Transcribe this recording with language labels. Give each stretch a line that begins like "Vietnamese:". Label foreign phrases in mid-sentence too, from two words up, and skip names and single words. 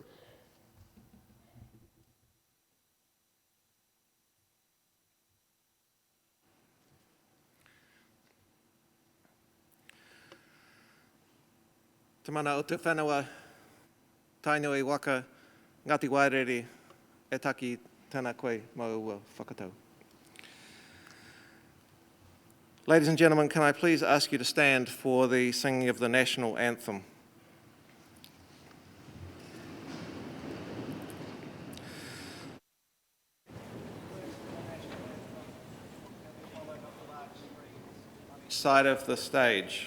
Māori: Te mana o te whenua tainui waka Ngāti Wairere e taki tēnā koe maua whakatau.
English: Ladies and gentlemen, can I please ask you to stand for the singing of the national anthem? Side of the stage.